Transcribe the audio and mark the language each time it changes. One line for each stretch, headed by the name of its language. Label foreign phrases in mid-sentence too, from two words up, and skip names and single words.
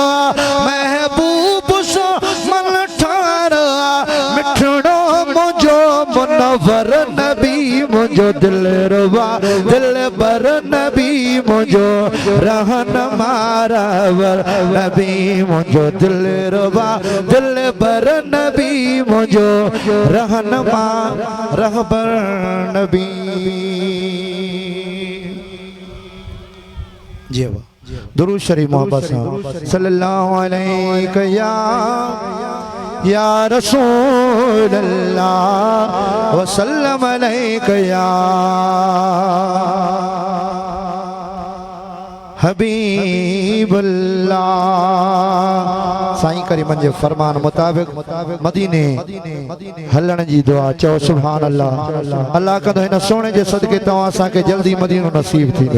Sindhi: महबूब सो मन ठारा मिठड़ो मुझो मुनव्वर नबी मुझो दिल रुबा दिल बर नबी मुझो रहनुमा रबर नबी मुझो दिल रुबा दिल बर नबी मुझो रहनुमा रहबर नबी जी दुरूद शरीफ मोहब्बत
Arabic: صلى الله عليه يا رسول الله وسلم عليك يا حبيب الله.
Sindhi: साईं करीम जे फरमान मुताबिक मदीने हलण जी दुआ चओ
Arabic: سبحان الله.
Sindhi: अल्लाह कंदो हिन सोने जे सदके तव्हां असांखे जल्दी मदीनो नसीब थींदो।